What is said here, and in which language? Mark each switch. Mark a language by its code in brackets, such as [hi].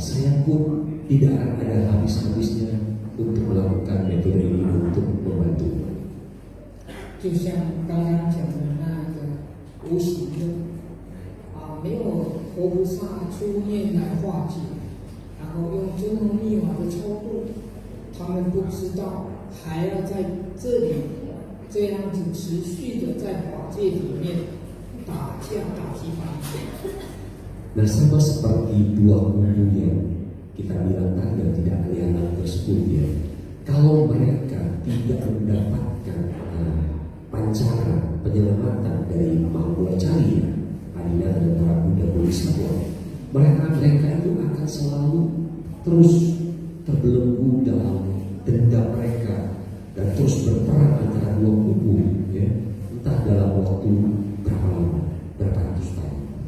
[id] Saya pun tidak ada habis-habisnya untuk melakukan metode ini untuk membantu. [zh] 就像刚刚讲的那个无形的没有活菩萨出面来化解，然后用真空密码的超度，他们不知道还要在这里这样子持续的在法界里面打架打击法。 [id] Nah, sama seperti dua kubu yang kita bilang tadi yang tidak kelihatan tersebut, ya, kalau mereka tidak mendapatkan pancaran penyelamatan dari Mahamula Carya, Adinata dan para Buddha Bodhisattva, mereka itu akan selalu terus terbelenggu dalam dendam mereka dan terus berperang antara dua kubu, ya, entah dalam waktu berapa lama, berapa ratus tahun.